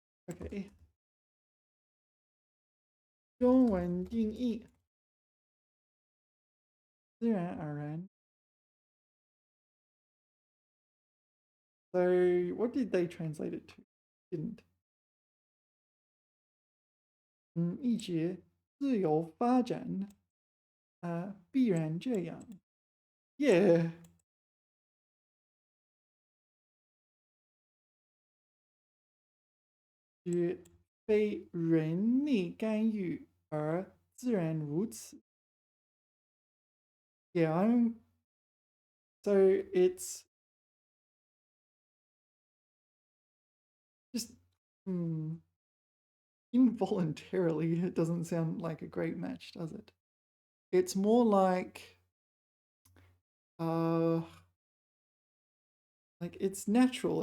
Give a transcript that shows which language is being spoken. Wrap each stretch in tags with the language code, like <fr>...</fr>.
<en>Okay.</en> <zh>中文定义自然而然.</zh> <en>So what did they translate it to? Didn't.</en> <zh>一直自由发展必然这样.</zh> <en>Yeah.</en> <zh>指非人力干预而自然如此.</zh> <en>Yeah, so it's just involuntarily. It doesn't sound like a great match, does it? It's more like it's natural.</en>